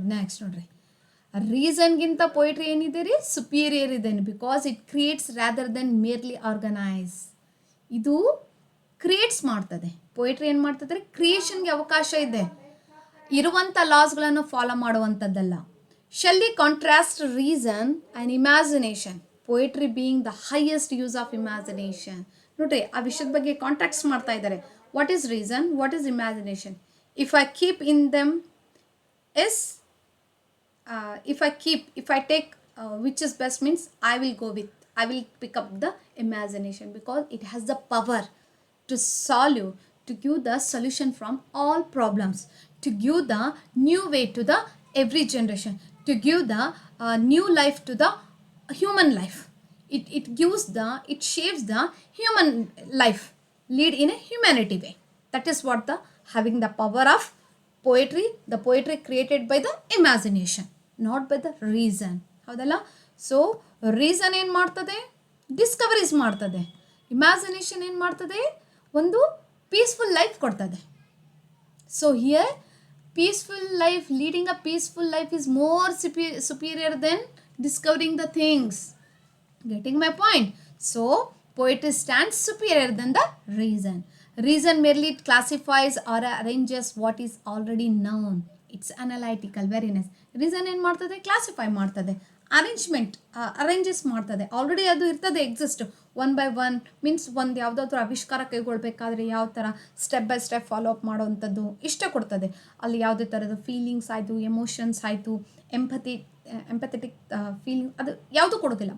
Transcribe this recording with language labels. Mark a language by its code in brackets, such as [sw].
[kn] Next ನೋಡ್ರಿ, ರೀಸನ್ಗಿಂತ poetry ಏನಿದೆ ರೀ, ಸುಪೀರಿಯರ್ ಇದೆ. [en] Because it creates rather than merely organise. [kn] ಇದು ಕ್ರಿಯೇಟ್ಸ್ ಮಾಡ್ತದೆ. ಪೋಯಿಟ್ರಿ ಏನು ಮಾಡ್ತದೆ ರೀ, ಕ್ರಿಯೇಷನ್ಗೆ ಅವಕಾಶ ಇದೆ, ಇರುವಂಥ ಲಾಸ್ಗಳನ್ನು follow ಮಾಡುವಂಥದ್ದಲ್ಲ. [en] Shelley contrasts reason and imagination, poetry being the highest use of imagination. [kn] ನೋಡ್ರಿ, ಆ ವಿಷಯದ ಬಗ್ಗೆ ಕಾಂಟ್ರಾಕ್ಟ್ಸ್ ಮಾಡ್ತಾ ಇದ್ದಾರೆ. [en] What is reason, what is imagination? If I keep in them is if I take which is best means I will pick up the imagination because it has the power to solve you, to give the solution from all problems, to give the new way to the every generation, to give the new life to the human life. It shapes the human life, lead in a humanity way. That is what the having the power of poetry, the poetry created by the imagination, not by the reason. [kn] ಹೌದಲ್ಲ? So reason ಏನು ಮಾಡ್ತದೆ, discoveries ಮಾಡ್ತದೆ. Imagination ಏನು ಮಾಡ್ತದೆ, ಒಂದು peaceful life ಕೊಡ್ತದೆ. [en] So here peaceful life, leading a peaceful life is more superior than discovering the things. Getting my point? So poetry stands superior than the reason. Reason merely classifies or arranges what is already known. It's analytical. Very nice. [kn] Reason ಏನು ಮಾಡ್ತದೆ, classify ಮಾಡ್ತದೆ, ಅರೇಂಜಸ್ ಮಾಡ್ತದೆ. Already ಅದು ಇರ್ತದೆ, exist. [en] one by one means [kn] ಒಂದು ಯಾವುದಾದ್ರೂ ಆವಿಷ್ಕಾರ ಕೈಗೊಳ್ಬೇಕಾದ್ರೆ ಯಾವ ಥರ step by step follow up ಮಾಡೋವಂಥದ್ದು ಇಷ್ಟ ಕೊಡ್ತದೆ. ಅಲ್ಲಿ ಯಾವುದೇ ಥರದ ಫೀಲಿಂಗ್ಸ್ ಆಯಿತು, ಎಮೋಷನ್ಸ್ ಆಯಿತು, ಎಂಪಥೆಟಿಕ್ ಫೀಲಿಂಗ್, ಅದು ಯಾವುದೂ ಕೊಡೋದಿಲ್ಲ.